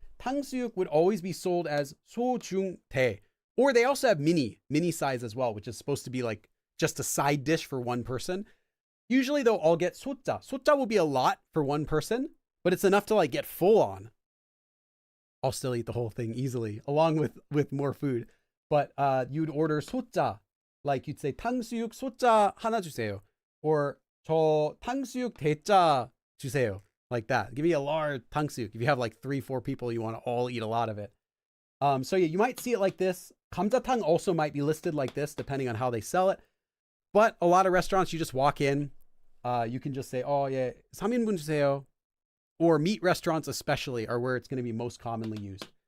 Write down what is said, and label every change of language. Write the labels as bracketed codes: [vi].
[en] 탕수육 would always be sold as 소중대. Or they also have mini size as well, which is supposed to be like just a side dish for one person. Usually they'll all get 소자. 소자 will be a lot for one person, but it's enough to like get full on. I'll still eat the whole thing easily, along with more food. But you'd order 소자. Like you'd say [ko] 탕수육 소자 하나 주세요, [en] or [ko] 저 탕수육 대짜 주세요, [en] like that. Give me a large 탕수육. If you have like 3-4 people, you want to all eat a lot of it. So yeah, you might see it like this. 감자탕 also might be listed like this, depending on how they sell it. But a lot of restaurants, you just walk in, you can just say, oh yeah, [ko] 3인분 주세요. [en] Or meat restaurants especially are where it's going to be most commonly used.